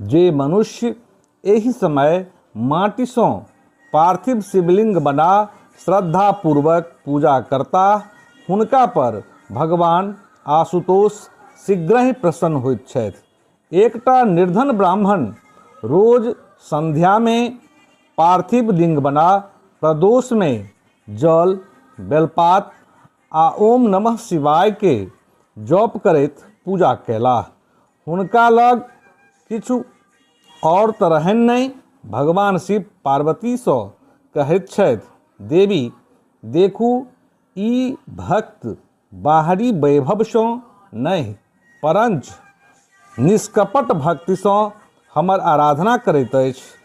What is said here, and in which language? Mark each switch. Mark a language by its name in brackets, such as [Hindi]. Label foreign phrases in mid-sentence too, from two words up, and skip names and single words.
[Maithili] जे मनुष्य एहि समय माटि सँ पार्थिव शिवलिंग बना श्रद्धा पूर्वक पूजा करता, हुनका पर भगवान आशुतोष शीघ्रहि प्रसन्न होइत छथि। एकटा निर्धन ब्राह्मण रोज संध्या में पार्थिव लिंग बना प्रदोष में जल, बेलपात आ [Sanskrit] ओम नमः शिवाय [Maithili] के जप करैत पूजा कैलाह। हुनका लग किछु और तऽ रहनि नहि। भगवान शिव पार्वती सँ कहैत छथि, देवी देखू, ई भक्त बाहरी वैभव सँ नहि परंच निष्कपट भक्ति सँ हमर आराधना करैत अछि।